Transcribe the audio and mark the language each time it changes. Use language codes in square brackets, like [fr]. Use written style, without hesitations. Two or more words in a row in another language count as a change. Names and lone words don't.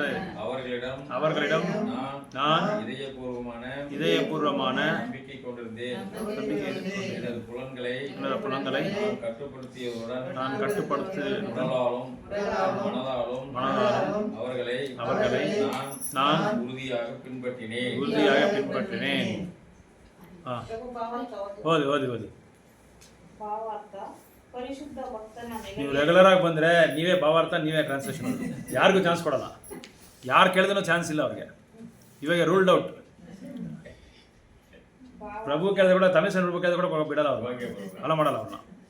[ta] அவர்களிடம் நான் இதயபூர்வமான நம்பிக்கை கொண்டிருந்தேன். எனது புலன்களை நான் கட்டுப்படுத்தி உடலாலும் மனதாலும் அவர்களை நான் உறுதியாக பின்பற்றினேன். [kn] ಓದಿ ಭಾವಾರ್ಥ ಪರಿಶುದ್ಧ ಭಕ್ತನ ನೀವು ರೆಗ್ಯುಲರ್ ಆಗಿ ಬಂದರೆ ನೀವೇ ಭಾವಾರ್ಥ ನೀವೇ ಟ್ರಾನ್ಸ್ಲೇಷನ್ ಯಾರಿಗೂ ಚಾನ್ಸ್ ಕೊಡಲ್ಲ. ಯಾರು ಕೇಳಿದ್ರೂ ಚಾನ್ಸ್ ಇಲ್ಲ ಅವ್ರಿಗೆ. ಇವಾಗ [en] ruled out. [kn] ಪ್ರಭು ಕೇಳಿದ್ರೆ ಕೂಡ ತಮಿಳು ಪ್ರಭು ಕೇಳಿದ್ರೆ ಕೂಡ ಬಿಡಲ್ಲ ಅವ್ರು, ಅಲ್ಲ ಮಾಡಲ್ಲ ಅವ್ರನ್ನ.